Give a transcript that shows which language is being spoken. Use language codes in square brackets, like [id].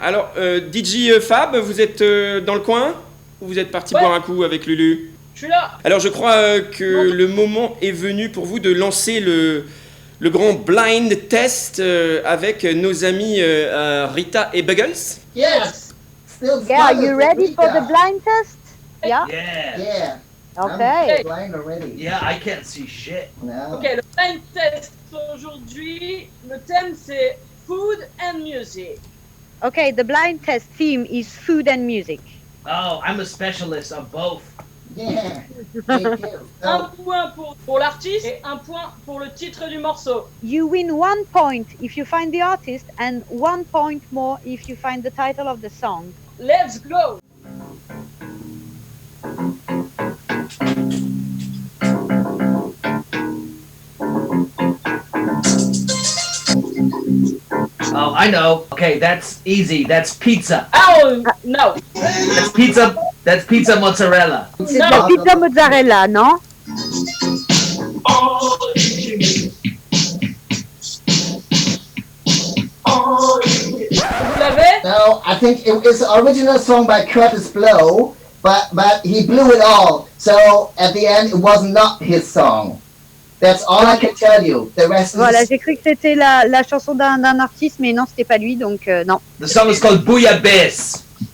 [fr] Alors, DJ Fab, vous êtes dans le coin? Ou vous êtes parti boire un coup avec Lulu? Je suis là. Alors, je crois que le moment est venu pour vous de lancer le grand blind test avec nos amis Rita et Buggles. [en] Yes. Still Yeah, are you ready for the blind test? Yeah? Yeah. Yeah. Okay. I'm blind already. Yeah, I can't see shit. No. [fr] Ok, le blind test aujourd'hui, le thème c'est [en] food and music. Okay, the blind test theme is food and music. Oh, I'm a specialist on both. Yeah. Me too. [fr] Un point pour l'artiste et un point pour le titre du morceau. [en] You win 1 point if you find the artist and 1 point more if you find the title of the song. Let's go! Oh, I know. Okay, that's easy. That's pizza. Oh, no. That's pizza. That's pizza mozzarella. [fr] C'est de la pizza mozzarella, non? Vous l'avez? [en] No, I think it's an original song by Curtis Blow, but he blew it all. So at the end, it was not his song. That's all I can tell you. The rest [fr] Voilà, [en] is... [fr] j'ai cru que c'était la chanson d'un artiste, mais non, c'était pas lui, donc non. [en] The song is called Bouillabaisse.